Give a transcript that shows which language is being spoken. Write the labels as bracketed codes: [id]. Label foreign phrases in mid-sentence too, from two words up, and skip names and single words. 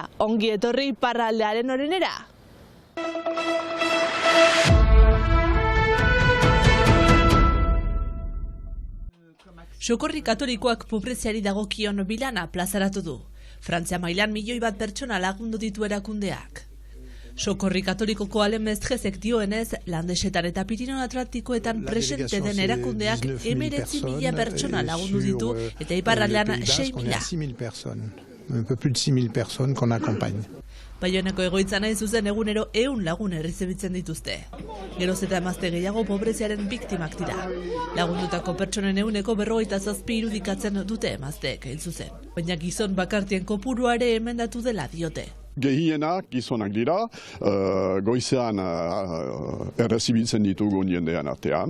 [eu] Ongi etorri Iparraldearen orenera. Sokorri Katolikoak pobreziari dagokion bilana plazaratu du. Frantzia mailan 1 milioi pertsona lagundu ditu erakundeak. Sokorri Katolikoko Alemestresek dioenez, Landesetan eta Pirineo Atlantikoetan presente den erakundeak 19.000 pertsona lagundu ditu eta Iparraldean 6.000. [fr] Un peu plus de 6.000 personnes qu'on accompagne. [eu] Baionako egoitzan hain zuzen egunero 100 lagun errezibitzen dituzte. Geroz eta emazte gehiago pobreziaren biktimak dira. Lagundutako pertsonen 47 irudikatzen dute emazteek hain zuzen. Baina gizon bakartien kopurua ere emendatu dela diote. Gehienak gizonak dira, goizean errezibitzen ditugun jendean artean.